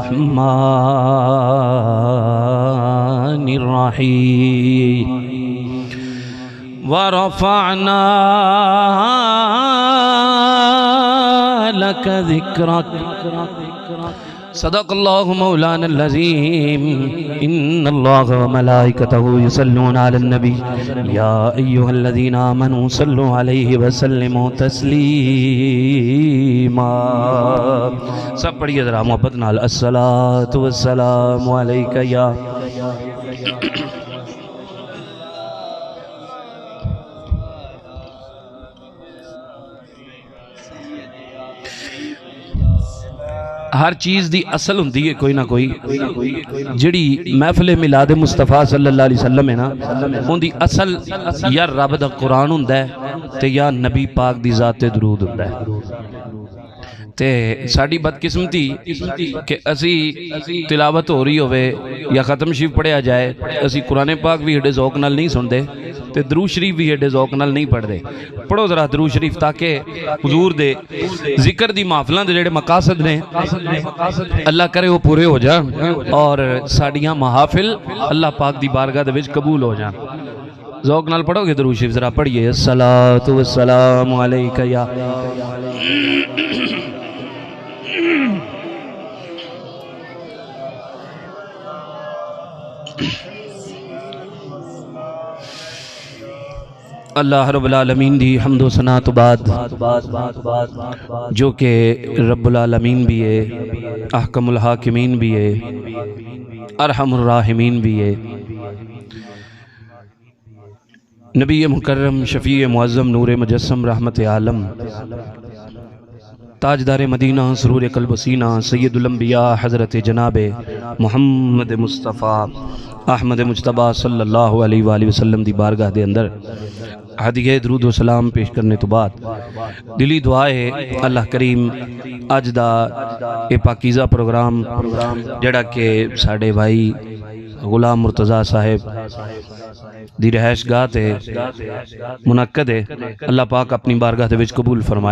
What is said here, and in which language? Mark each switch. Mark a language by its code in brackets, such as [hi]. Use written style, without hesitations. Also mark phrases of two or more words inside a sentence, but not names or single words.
[ar] الرحمن الرحيم ورفعنا لك ذكرك صدق الله مولانا العظيم إن الله وملائكته يصلون على النبي يا أيها الذين آمنوا صلوا عليه وسلموا تسليما. [pa] سب پڑھیے ذرا محبت نال [ar] الصلاة والسلام عليك يا [pa] ہر چیز دی اصل ہوندی ہے کوئی نہ کوئی جیہڑی محفل میلاد مصطفیٰ [ar] صلى الله عليه وسلم [pa] ہے نا انکی اصل یا رب دا قرآن ہوندا ہے تے یا نبی پاک دی ذات تے درود ہوندا ہے. تے ساڈی بدقسمتی کہ اسی تلاوت ہو رہی ہووے یا ختم شریف پڑھیا جائے اسی قرآن پاک بھی ایڈے ذوق نال نہیں سنتے تے درود شریف بھی ایڈے ذوق نال نہیں پڑھتے. پڑھو ذرا درود شریف تاکہ حضور دے ذکر دی محفلاں دے جیہڑے مقاصد نے اللہ کرے وہ پورے ہو جان اور ساڈیاں محافل اللہ پاک دی بارگاہ دے وچ قبول ہو جان. ذوق نال پڑھو گے درود شریف ذرا پڑھیے [ar] الصلاة والسلام عليك يا الله رب العالمين [pa] دی حمد و ثنا تو بعد جو کہ [ar] رب العالمين [pa] بھی ہے, [ar] أحكم الحاكمين [pa] بھی ہے, [ar] أرحم الراحمين [pa] بھی ہے. نبی مکرم شفیع معظم نور مجسم رحمت عالم تاجدار مدینہ سرور قلب سینہ سید الانبیاء حضرت جناب محمد مصطفیٰ احمد مجتبیٰ [ar] صلى الله عليه وسلم [pa] دی بارگاہ دے اندر ہدیہ درود و سلام پیش کرنے تو بعد دلی دعا ہے اللہ کریم اج دا یہ پاکیزہ پروگرام جیہڑا کے ساڈے بھائی غلام مرتضیٰ صاحب دی رہائش گاہ تے منعقد ہے اللہ پاک اپنی بارگاہ دے وچ قبول فرمائے.